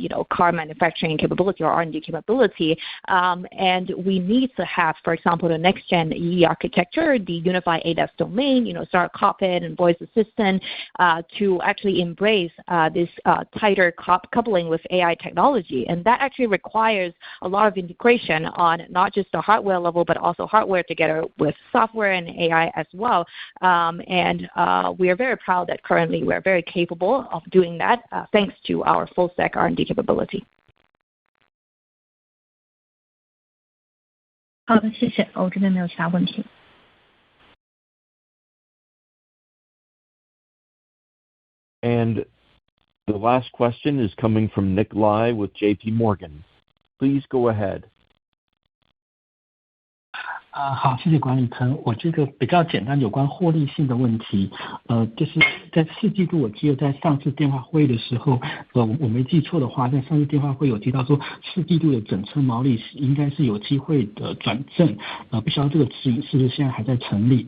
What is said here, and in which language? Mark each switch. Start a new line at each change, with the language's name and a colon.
English: car manufacturing capability or R&D capability, and we need to have, for example, the next gen EE architecture, the unified ADAS domain, smart cockpit and voice assistant, to actually embrace this tighter coupling with AI technology, and that actually requires a lot of integration on not just the hardware level, but also hardware together with software and AI as well. And we are very proud that currently we are very capable of doing that thanks to our full stack R&D capability.
Chinese: 好的，谢谢，我这边没有其他问题。
English: And the last question is coming from Nick Lai with JP Morgan. Please go ahead.
Chinese: 好，谢谢管理层。我这个比较简单，有关获利性的问题，就是在四季度，我记得在上次电话会议的时候，我没记错的话，在上次电话会有提到说，四季度的整车毛利应该是有机会的转正，不晓得这个指引是不是现在还在成立？